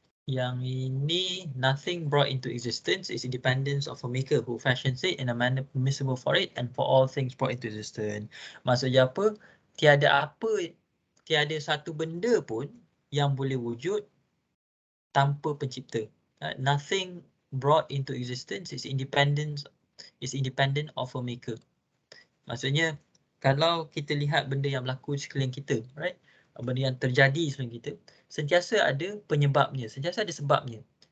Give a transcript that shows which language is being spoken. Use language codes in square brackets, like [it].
[ms] Yang ini, [en] nothing brought into existence is independence of a maker who fashions it in a manner permissible for it and for all things brought into existence. [ms] Maksudnya apa? Tiada satu benda pun yang boleh wujud tanpa pencipta. [en] Nothing brought into existence is independent of a maker. [ms] Maksudnya kalau kita lihat benda yang berlaku sekeliling kita, right? Benda yang terjadi sekeliling kita, sentiasa ada penyebabnya, sentiasa ada sebabnya.